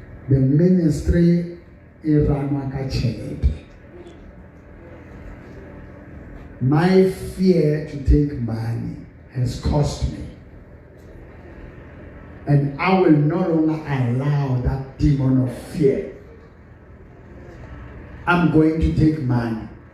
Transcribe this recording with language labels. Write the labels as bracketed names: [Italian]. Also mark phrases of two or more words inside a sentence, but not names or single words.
[English] the ministry [Southern Sotho] iranwa ka tjhelete. [English] My fear to take money has cost me. And I will no longer allow that demon of fear. I'm going to take money.